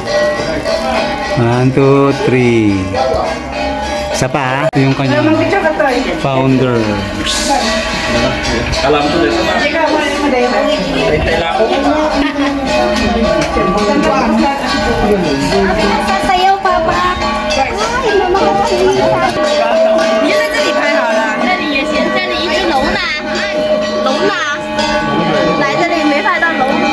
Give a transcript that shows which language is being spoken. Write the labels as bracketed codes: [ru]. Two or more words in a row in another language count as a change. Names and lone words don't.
[tl] 1, 2, 3. Isa pa ha? Ito yung kanyang founders. Sasayaw, Papa. Ay, mama ko. [zh] 你就在这里拍好了。这里也行，这里一只龙呢，龙呢？来这里没拍到龙。